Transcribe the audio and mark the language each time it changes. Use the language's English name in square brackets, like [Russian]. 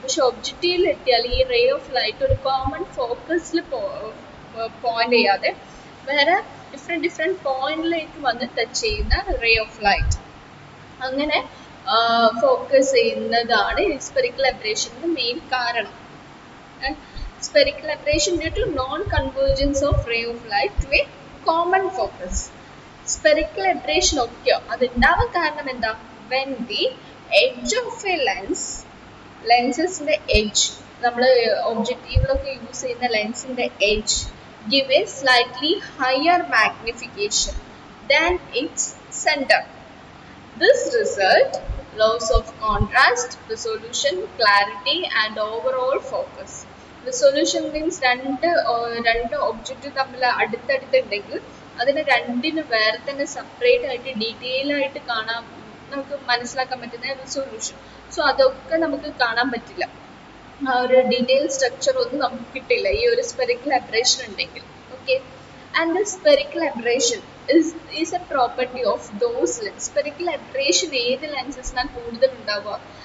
[Malayalam] പക്ഷെ ഒബ്ജക്റ്റീവിലെത്തിയാൽ ഈ ray of light ഒരു കോമൺ ഫോക്കസിൽ പോയിന്റ് ചെയ്യാതെ വേറെ ഡിഫറെന്റ് പോയിന്റിലേക്ക് വന്ന് ടച്ച് ചെയ്യുന്ന റേ ഓഫ് ലൈറ്റ്, അങ്ങനെ ഫോക്കസ് ചെയ്യുന്നതാണ് സ്പെറിക്കൽ അബ്രേഷന്റെ മെയിൻ കാരണം. [English] Spherical aberration due to non-convergence of ray of light to a common focus. [Malayalam] Spherical aberration ഒക്കെ അതുണ്ടാവാൻ കാരണം എന്താ? [English] When the edge of a lensന്റെ edge, [Malayalam] നമ്മൾ ഒബ്ജക്റ്റീവിലൊക്കെ യൂസ് ചെയ്യുന്ന ലെൻസിന്റെ [English] edge give a slightly higher magnification than its center. This result loss of contrast, resolution, clarity and overall focus. [Malayalam] Resolution means രണ്ട് object തമ്മിൽ അടുത്തടുത്തുണ്ടെങ്കിൽ അതിന് രണ്ടിന് വേറെ തന്നെ സെപ്പറേറ്റ് ആയിട്ട് ഡീറ്റെയിൽ ആയിട്ട് കാണാൻ നമുക്ക് മനസ്സിലാക്കാൻ പറ്റുന്ന റിസൊല്യൂഷൻ. സോ അതൊക്കെ നമുക്ക് കാണാൻ പറ്റില്ല, ആ ഒരു ഡീറ്റെയിൽ സ്ട്രക്ചർ ഒന്നും നമുക്ക് കിട്ടില്ല ഈ ഒരു സ്പെറിക്കൽ അബ്രേഷൻ ഉണ്ടെങ്കിൽ. [English] Okay, and the spherical aberration is a property of those lens. [Malayalam] Spherical aberration ഏത് ലെൻസസിനാണ് കൂടുതൽ ഉണ്ടാവുക?